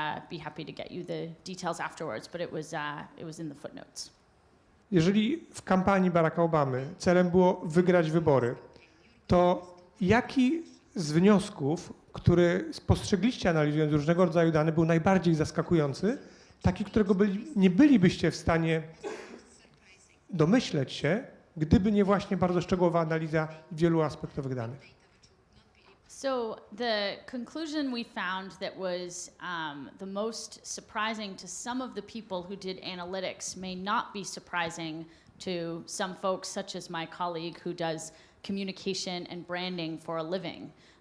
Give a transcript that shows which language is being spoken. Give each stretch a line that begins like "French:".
English: Be happy to get you the details afterwards, but it was in the footnotes.
Polish: Jeżeli w kampanii Baracka Obamy celem było wygrać wybory, to jaki z wniosków, który spostrzegliście analizując różnego rodzaju dane, był najbardziej zaskakujący, taki, którego nie bylibyście w stanie domyśleć się, gdyby nie właśnie bardzo szczegółowa analiza wielu aspektowych danych?
English: So the conclusion we found that was the most surprising to some of the people who did analytics may not be surprising to some folks such as my colleague who does communication and branding for a living.